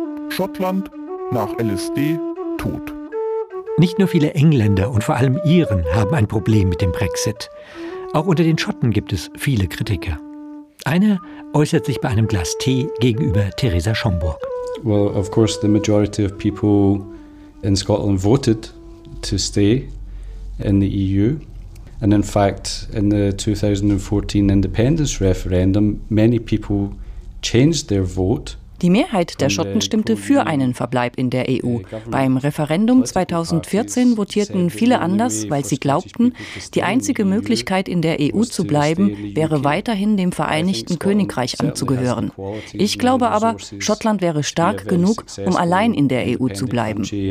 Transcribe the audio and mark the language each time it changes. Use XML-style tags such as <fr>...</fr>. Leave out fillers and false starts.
<de>Schottland nach LSD tot. Nicht nur viele Engländer und vor allem Iren haben ein Problem mit dem Brexit. Auch unter den Schotten gibt es viele Kritiker. Einer äußert sich bei einem Glas Tee gegenüber Theresa Schomburg.</de> <en>Well, of course, the majority of people in Scotland voted to stay in the EU. And in fact, in the 2014 independence referendum, many people changed their vote.</en> <de>Die Mehrheit der Schotten stimmte für einen Verbleib in der EU. Beim Referendum 2014 votierten viele anders, weil sie glaubten, die einzige Möglichkeit, in der EU zu bleiben, wäre weiterhin dem Vereinigten Königreich anzugehören. Ich glaube aber, Schottland wäre stark genug, um allein in der EU zu bleiben.</de>